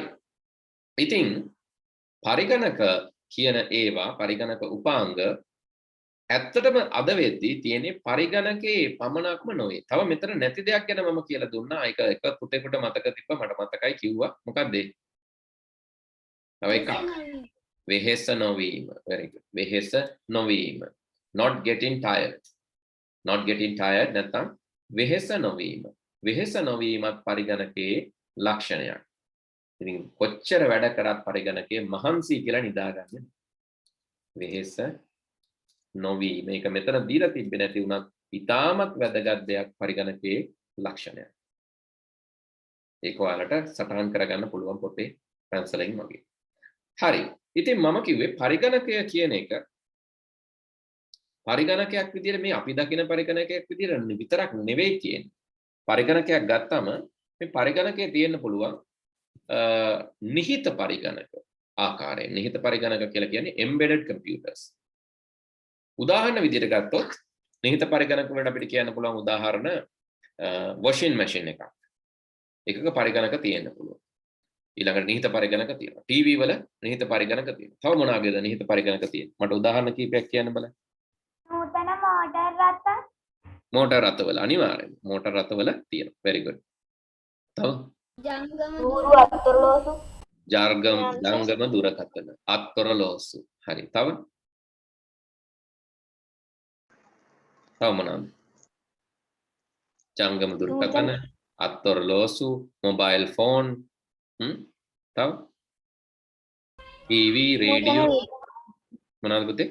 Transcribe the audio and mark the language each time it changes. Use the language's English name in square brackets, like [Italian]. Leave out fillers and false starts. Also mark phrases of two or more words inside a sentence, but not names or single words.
[Sinhala] ඉතින් පරිගණක කියන ඒවා පරිගණක උපාංග ඇත්තටම අද වෙද්දී තියෙන්නේ පරිගණකේ පමණක්ම නොවේ. තව මෙතන නැති දෙයක් ගැන මම කියලා දුන්නා. ඒක එක පුතේකට මතක තිබ්බ මට මතකයි කිව්වා. මොකක්ද ඒ? තව එකක්. වෙහෙස නොවීම. [English] very good. [Sinhala] වෙහෙස නොවීම. [English] not getting tired. not getting tired [Sinhala] නැත්නම් වෙහෙස නොවීම. වෙහෙස නොවීමත් පරිගණකේ ලක්ෂණයක්. ඉතින් කොච්චර වැඩ කරත් පරිගණකේ මහන්සි කියලා නිදාගන්නේ. වෙහෙස නොවීම. මේක මෙතන දීලා තිබ්බේ නැති වුණත් ඉතාමත් වැදගත් දෙයක් පරිගණකේ ලක්ෂණයක්. ඒක ඔයාලට සටහන් කරගන්න පුළුවන් පොතේ පැන්සලෙන් වගේ. හරි. ඉතින් මම කිව්වේ පරිගණකය කියන එක පරිගණකයක් විදිහට මේ අපි දකින පරිගණකයක් විදිහට විතරක් නෙවෙයි කියන්නේ. පරිගණකයක් ගත්තම මේ පරිගණකයේ තියෙන්න පුළුවන් නිහිත පරිගණක ආකාරයෙන්. නිහිත පරිගණක කියලා කියන්නේ [English] embedded computers. [Sinhala] උදාහරණ විදිහට ගත්තොත් නිහිත පරිගණක වලට අපිට කියන්න පුළුවන් උදාහරණ [English] washing machine [Sinhala] එකක්. එකක පරිගණක තියෙන්න පුළුවන්. ඊළඟට නිහිත පරිගණක තියෙනවා. ටීවී වල නිහිත පරිගණක තියෙනවා. තව මොනවාගේද නිහිත පරිගණක තියෙන්නේ? මට උදාහරණ කීපයක් කියන්න බලන්න. නූතන මෝටර් රථ. මෝටර් රථවල අනිවාර්යයෙන් මෝටර් රථවල තියෙනවා. [English] very good. [Sinhala] තව ජංගම දුරකථන අත්ොරලෝසු. හරි. තව මොනවාද? ජංගම දුරකථන අත්ොරලෝසු මොබයිල් ෆෝන් තව ටීවී රේඩියෝ මොනවාද පුතේ?